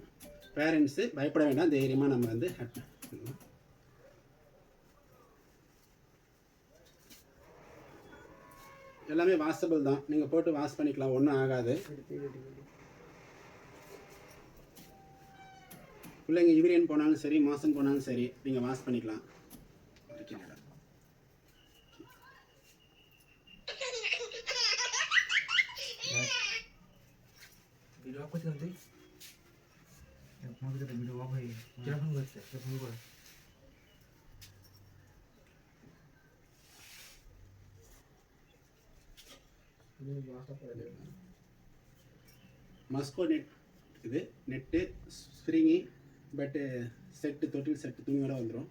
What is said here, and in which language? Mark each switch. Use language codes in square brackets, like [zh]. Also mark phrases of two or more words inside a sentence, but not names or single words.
[ta] பேரண்ட்ஸு பயப்பட வேண்டாம், தைரியமாக நம்ம வந்து எல்லாமே வாஷபிள் தான். நீங்கள் போட்டு வாஷ் பண்ணிக்கலாம், ஒன்றும் ஆகாது. பிள்ளைங்க யூரியன் போனாலும் சரி, மாதம் போனாலும் சரி, நீங்கள் வாஷ் பண்ணிக்கலாம். [bn] ভিডিও অফ করতে হবে আমাদের ভিডিও অফ হয়ে কেমন করছে কেমন করে [ta] மஸ்கோ நெட் இருக்குது. நெட்டு, ஸ்ப்ரிங்கி, பட்டு செட்டு, தொட்டில் செட்டு துணியோட வந்துடும்.